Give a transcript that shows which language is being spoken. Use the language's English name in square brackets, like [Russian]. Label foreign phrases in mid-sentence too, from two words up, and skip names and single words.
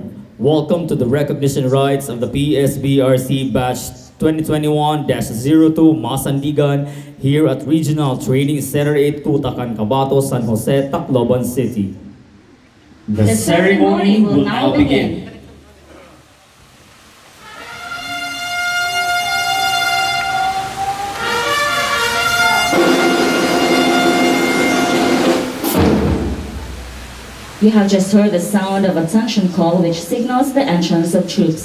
[English] Welcome to the recognition rites of the PSBRC Batch 2021-02 Masandigan here at Regional Training Center 8, Tutacan, Cabato, San Jose, Tacloban City. The ceremony will now begin. You have just heard the sound of attention call which signals the entrance of troops.